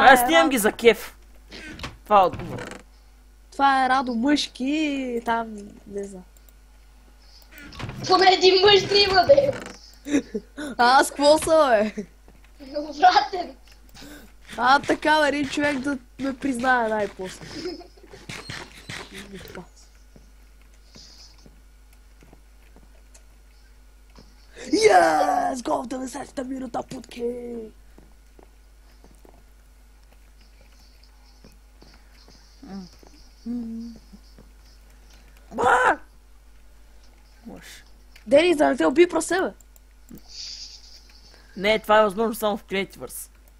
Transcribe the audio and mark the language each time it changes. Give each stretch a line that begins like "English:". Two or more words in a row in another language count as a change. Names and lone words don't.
Bulgarian: Аз снимам ги за кеф. Това е отговор. Това е Радо мъжки, там, не знам. Поне един мъж да има, бе. Аз какво съм, бе? Обратен. Така, бе, един човек да ме признае най-после.
English: Yes! Go to the
Bulgarian: 6-та минута, путки! Ба! Може. Дени, да не те уби про себе. Не, това е възможно само в Creativerse.